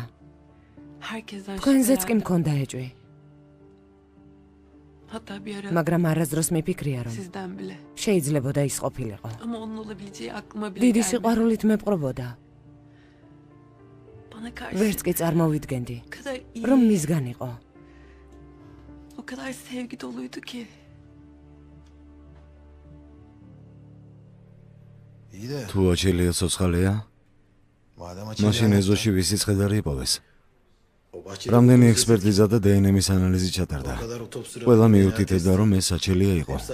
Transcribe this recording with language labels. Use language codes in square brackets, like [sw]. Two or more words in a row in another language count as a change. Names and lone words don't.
[ka] თქვენზეც კი მქონდა ეჭვი. მაგრამ არასდროს მიფიქრია, რომ შეიძლებოდა ის ყოფილიყო. დიდი სიყვარულით მეპყრობოდა. ვერც კი წარმოვიდგენდი, რომ მისგან იყო. [tr] O kadar sevgi doluydu ki. [ka] თუ აჩელია ცოცხალია, მაშინ ეზოში ვისი ცხედარი იპოვეს. რამდენი ექსპერტიზა და დნმ-ის ანალიზი ჩატარდა. ყველა მიუთითებდა, რომ ეს აჩელია იყო.